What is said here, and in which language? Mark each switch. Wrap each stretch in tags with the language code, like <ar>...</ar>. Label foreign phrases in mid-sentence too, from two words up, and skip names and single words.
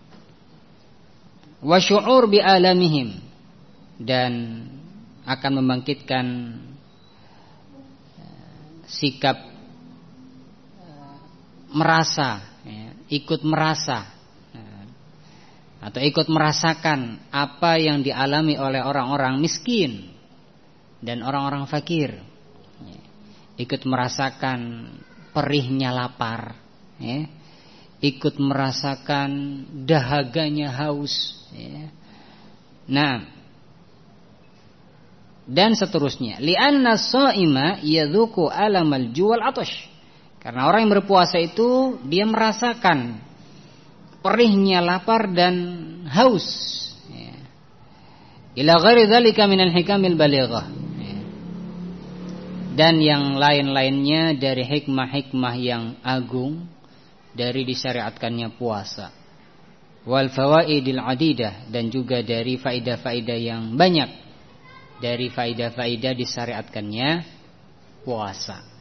<ar>والشعور بآلامهم,</ar> <id>dan akan membangkitkan sikap merasa, ikut merasa, atau ikut merasakan apa yang dialami oleh orang-orang miskin dan orang-orang fakir. Ikut merasakan perihnya lapar, ikut merasakan dahaganya haus, dan seterusnya.</id> <ar>لأن الصائم يذوق ألم الجوع والعطش.</ar> <id>Karena orang yang berpuasa itu dia merasakan perihnya lapar dan haus.</id> <ar>إلى غير ذلك من الحكم البالغة.</ar> <id>Dan yang lain-lainnya dari hikmah-hikmah yang agung dari disyariatkannya puasa.</id> <ar>والفوائد العديدة,</ar> <id>dan juga dari faedah-faedah yang banyak dari faedah-faedah disyariatkannya puasa.</id>